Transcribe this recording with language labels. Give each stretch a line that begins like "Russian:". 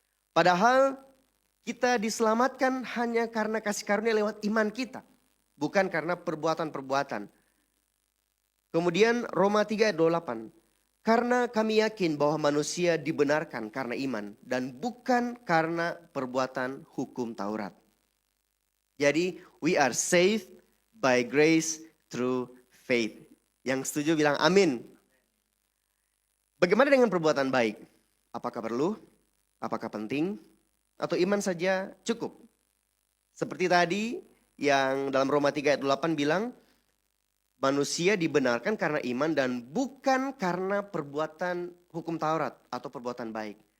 Indonesian: Padahal kita diselamatkan hanya karena kasih karunia lewat iman kita. Bukan karena perbuatan-perbuatan. Kemudian Roma 3 ayat 28. Karena kami yakin bahwa manusia dibenarkan karena iman dan bukan karena perbuatan hukum Taurat. Jadi
English: we are saved by grace through faith.
Indonesian: Yang setuju bilang amin. Bagaimana dengan perbuatan baik? Apakah perlu? Apakah penting? Atau iman saja cukup? Seperti tadi yang dalam Roma 3 ayat 8 bilang, manusia dibenarkan karena iman dan bukan karena perbuatan hukum Taurat atau perbuatan baik.